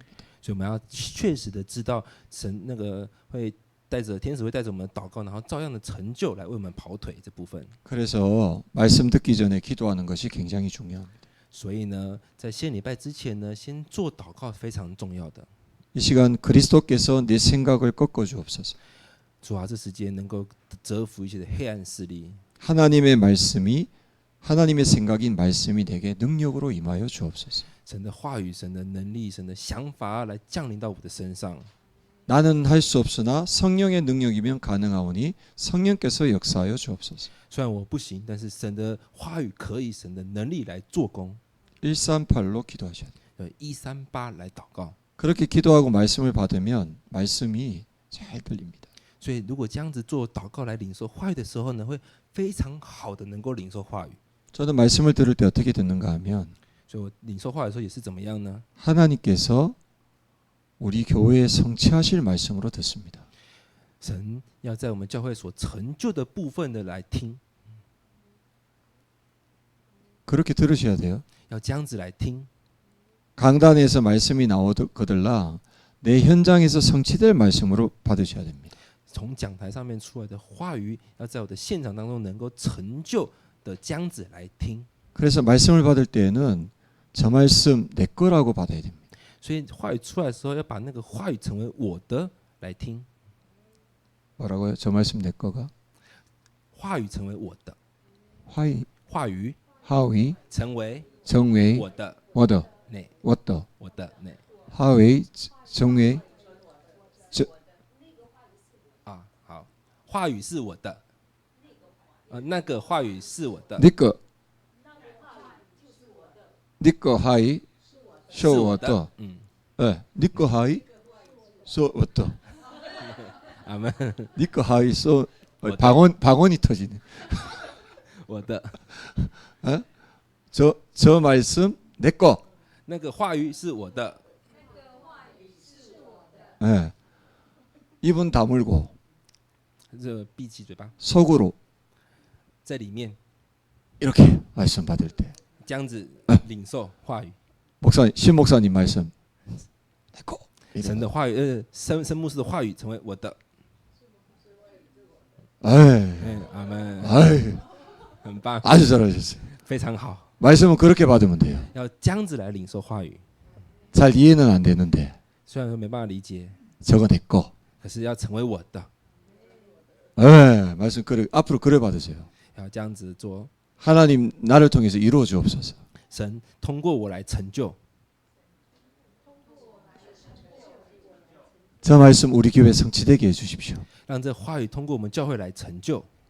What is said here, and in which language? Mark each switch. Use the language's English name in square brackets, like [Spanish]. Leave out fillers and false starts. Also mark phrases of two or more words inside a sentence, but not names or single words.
[Chinese] 所以我们要确实的知道神那个会带着天使会带着我们祷告，然后照样的成就来为我们跑腿这部分。 [Korean] 그래서 말씀 듣기 전에 기도하는 것이 굉장히 중요합니다. [Chinese] 所以呢，在献礼拜之前呢，先做祷告非常重要的。 [Korean] 이 시간 그리스도께서 내 생각을 꺾어 주옵소서. [Chinese] 主啊，这时间能够折服一切的黑暗势力， [Korean] 하나님의 말씀이 하나님의 생각인 말씀이 내게 능력으로 임하여 주옵소서. [Chinese] 神的话语、神的能力、神的想法来降临到我的身上。 [Korean] 나는 할 수 없으나 성령의 능력이면 가능하오니 성령께서 역사하여 주옵소서. [Chinese] 虽然我不行，但是神的话语可以，神的能力来做工。 [Korean] 138로 기도하셔야 돼요. [Chinese] 138 来祷告。 [Korean] 그렇게 기도하고 말씀을 받으면 말씀이 잘 들립니다. [Chinese] 所以，如果这样子做祷告来领受话语的时候呢，会非常好的能够领受话语。 [Korean] 저는 말씀을 들을 때 어떻게 듣는가 하면 [Chinese] 所以我领受话语的时候也是怎么样呢？ [Korean] 하나님께서 우리 교회에 성취하실 말씀으로 듣습니다. [Chinese] 神要在我们教会所成就的部分的来听， [Korean] 그렇게 들으셔야 돼요. [Chinese] 要这样子来听。 [Korean] 강단에서 말씀이 나오거들라 내 현장에서 성취될 말씀으로 받으셔야 됩니다. [Chinese] 从讲台上面出来的话语，要在我的现场当中能够成就的这样子来听。 [Korean] 그래서 말씀을 받을 때에는 저 말씀 내 거라고 받아야 됩니다. [Chinese] 所以话语出来的时候，要把那个话语成为我的来听， [Korean] 뭐라고요? 저 말씀 내 거가? [Chinese] 话语成为我的， 화이, 话语 하위, 成为 정웨이, 我的， 워더, 那 워더, 我的那话语，成为, 啊，好，话语是我的，那个话语是我的，那个，那个话语, 是我 쇼 的 워더, 嗯，那，那个话语，是我的, 阿门，那个话语，是 워더. [Korean] 방언이 터지네. [Chinese] 我的 [Korean] 저 말씀 내 거. [Chinese] 那个话语是我的， [Korean] 네. 입은 다물고 [Chinese] 这闭起嘴巴， [Korean] 속으로 [Chinese] 在里面 [Korean] 이렇게 말씀 받을 때 [Chinese] 这样子领受话语， [Korean] 신 목사님 말씀 내 거. [Chinese] 神的话语，申牧师的话语成为我的， 에이, 阿门， 에이, 很棒， [Korean] 아주 잘하셨어요. [Chinese] 非常好， [Korean] 말씀은 그렇게 받으면 돼요. [Chinese] 要这样子来领受话语， [Korean] 잘 이해는 안 되는데 [Chinese] 虽然说没办法理解， [Korean] 저거 내 거. [Chinese] 可是要成为我的， [Korean] 예, 말씀 그래 앞으로 그래 받으세요. [Chinese] 要这样子做。 [Korean] 하나님 나를 통해서 이루어 주옵소서. [Chinese] 神通过我来成就。 [Korean] 저 말씀 우리 교회 성취되게 해 주십시오. [Chinese] 让这话语通过我们教会来成就。